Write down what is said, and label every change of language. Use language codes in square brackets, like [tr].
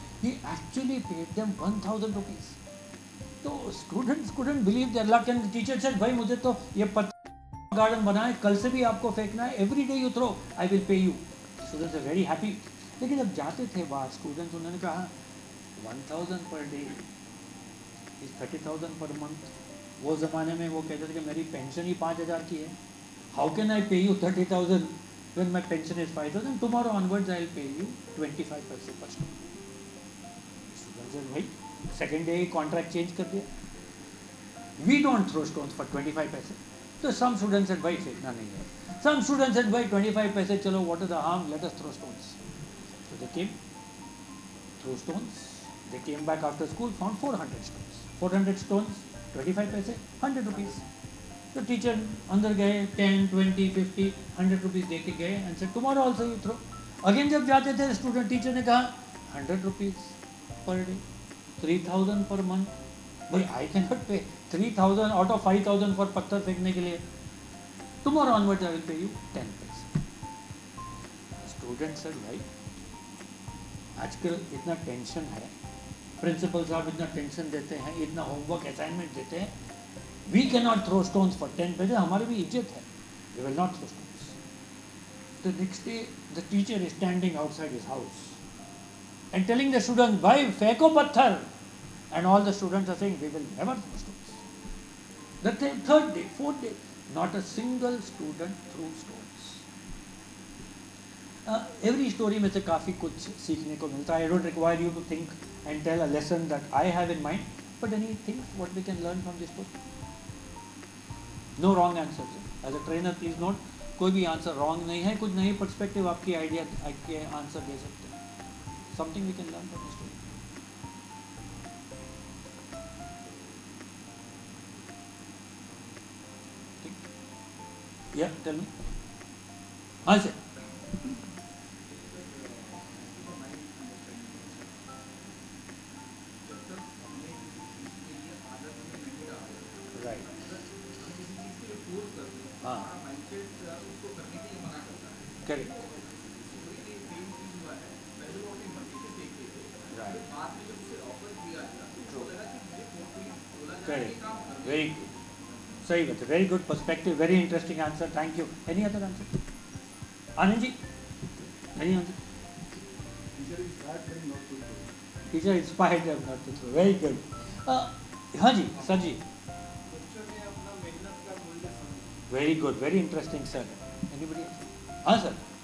[en] He actually paid them 1000 rupees. [hi] तो students [en] couldn't believe their luck and the teacher said [hi] भाई मुझे तो ये पत्थर गार्डन बनाए, कल से भी आपको फेंकना है. [en] every day you throw I will pay you. Students are very happy. [hi] लेकिन जब जाते थे बाहर स्टूडेंट्स, उन्होंने कहा [en] 1000 per day is 30,000 per month. [hi] वो ज़माने में वो कहते थे कि मेरी पेंशन ही 5000 की है. [en] How can I pay you 30,000 when my pension is 5,000? Tomorrow onwards I will pay you 25 paise per student. Students said [hi] भाई सेकेंड डे कॉन्ट्रैक्ट चेंज कर दिया. [en] We don't throw stones for 25 पैसे. [hi] तो [en] some students said [hi] भाई फेंकना नहीं है. [en] some students said [hi] भाई 25 पैसे चलो, [en] What is the harm, let us throw stones. So they came, threw stones. They came back after school, found 400 stones. 400 stones, 25 paise, 100 rupees. [hi] तो टीचर अंदर गए, [en] 10, 20, 50, 100 rupees [hi] दे के गए [en] And said tomorrow also you throw. [hi] Again जब जाते थे student, teacher ने कहा [en] 100 rupees per day, 3000 per month. भाई I can not pay 3000 out of 5000 for [hi] पत्थर फेंकने के लिए. [en] Tomorrow onward I will pay you 10 पैसे. [hi] स्टूडेंट सेड भाई आजकल इतना टेंशन है, प्रिंसिपल साहब इतना टेंशन देते हैं, इतना होमवर्क असाइनमेंट देते हैं, [en] We can not throw stones for 10 पैसे. [hi] हमारी भी इज्जत है, [en] We will not throw stones. The next day the teacher is standing outside his house and telling the students, [hi] bhai feko patthar, [en] and all the students are saying we will never throw stones. The third day, fourth day, not a single student threw stones. Every story [hi] में से काफ़ी कुछ सीखने को मिलता है. [en] I don't require you to think and tell a lesson that I have in mind, but anything what we can learn from this book. No wrong answers. As a trainer, please note, [hi] कोई भी [en] answer wrong [hi] नहीं है. कुछ नई perspective आपकी idea के answer दे सकते हैं. [en] Something we can learn from this story. Yeah, tell me. हाँ sir. Right. [hi] हाँ. [en] Correct. Correct. Very good. [hi] सही बात है. [en] Very good perspective. Very interesting answer. Thank you. Any other answer? Anand ji. Any answer? Teacher inspired them not to throw. Very good. [hi] हाँ जी sir जी। [en] Very good, very interesting sir. Anybody? हाँ sir.